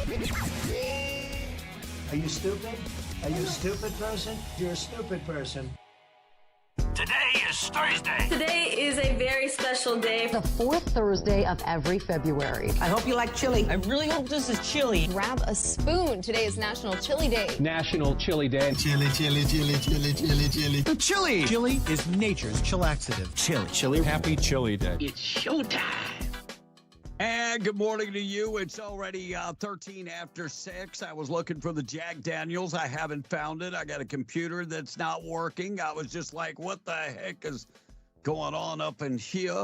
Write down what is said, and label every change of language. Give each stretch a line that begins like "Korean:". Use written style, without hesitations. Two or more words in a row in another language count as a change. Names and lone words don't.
English: Are you stupid? Are you a stupid person? You're a stupid person. Today is Thursday. Today is a very special day. The fourth Thursday of every February. I hope you like chili. I really hope this is chili. Grab a spoon. Today is National Chili Day. National Chili Day. Chili, chili, chili, chili, chili, chili. Chili! Chili is nature's chillaxative. Chili. Chili. Happy Chili Day. It's showtime. And good morning to you. It's already 13 after 6. I was looking for the Jack Daniels. I haven't found it. I got a computer that's not working. I was just like, what the heck is going on up in here?